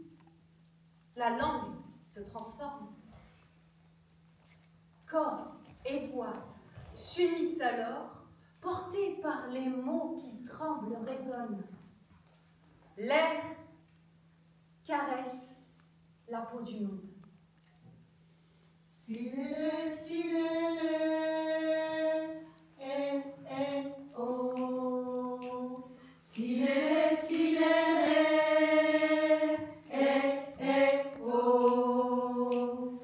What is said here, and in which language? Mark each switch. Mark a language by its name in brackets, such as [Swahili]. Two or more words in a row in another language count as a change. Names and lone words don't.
[French] La langue se transforme. Corps et voix s'unissent alors, portés par les mots qui tremblent résonnent. L'air caresse la peau du monde. Silele, silele, eh, eh, oh. Silele, silele, eh, eh, oh.